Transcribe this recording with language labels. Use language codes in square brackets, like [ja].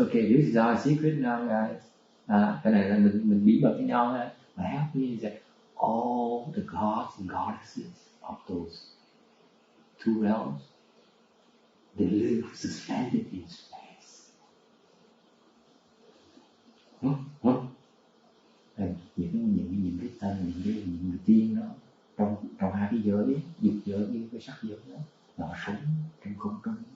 [en] Okay, this is our secret now, guys. [vi] Cái này là mình bí mật với nhau ha. [en] What happened is that all the gods and goddesses of those two realms, they live suspended in space. [vi] And những cái tên, những người tiên đó trong hai cái giới, dục giới với cái sắc giới đó, họ sống trong không trung.